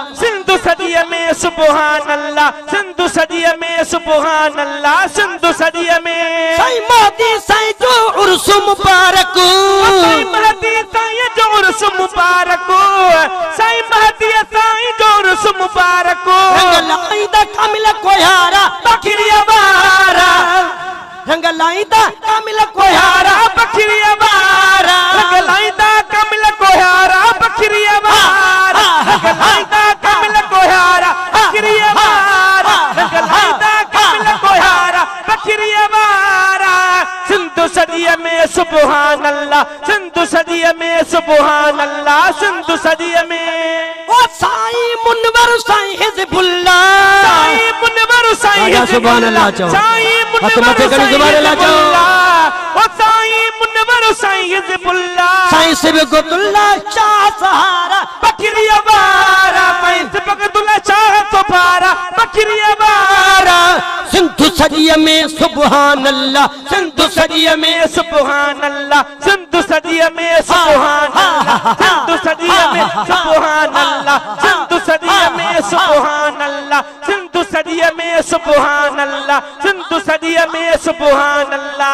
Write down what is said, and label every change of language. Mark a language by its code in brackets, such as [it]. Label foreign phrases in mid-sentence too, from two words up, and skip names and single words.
[sd] सिंधु सदीअ में [ar] سبحان الله [sd] सिंधु सदीअ में [ar] سبحان الله [sd] सिंधु सदीअ में साईं महदी साईं जो उर्स मुबारक साईं महदी साईं जो उर्स मुबारक साईं महदी साईं जो उर्स मुबारक रंग लाईंदा कामिल कोहारा बकरिया वारा रंग लाईंदा कामिल कोहारा बकरिया वारा रंग लाईंदा कामिल कोहारा बकरिया वारा रंग लाईंदा कामिल कोहारा बकरिया वारा रंग लाईंदा कामिल कोहारा बकरिया वारा सिंधु सदीअ में [ar] سبحان الله [sd] सिंधु सदीअ में [ar] سبحان الله [sd] सिंधु सदीअ में ओ साईं मुनवर साईं हिज़बुल्लाह साईं मुनवर साईं [ar] سبحان الله [sd] चओ साईं मुनवर [ar] سبحان الله [sd] चओ ओ साईं मुनवर साईं हिज़बुल्लाह साईं सिबगतुल्लाह शाह सहारा बकरिया वारा साईं सिबगतुल्लाह शाह सहारा बकरिया वारा सिंधु सदीअ में [ar] سبحان الله [sd] सिंधु सदीअ में [ar] سبحان الله [sd] सिंधु सदीअ में [ar] سبحان الله [sd] सिंधु सदीअ में [ar] سبحان الله [sd] सिंधु सदीअ में [ar] سبحان الله [sd] सिंधु सदीअ में [ar] سبحان الله [sd] सिंधु सदीअ में [ar] سبحان الله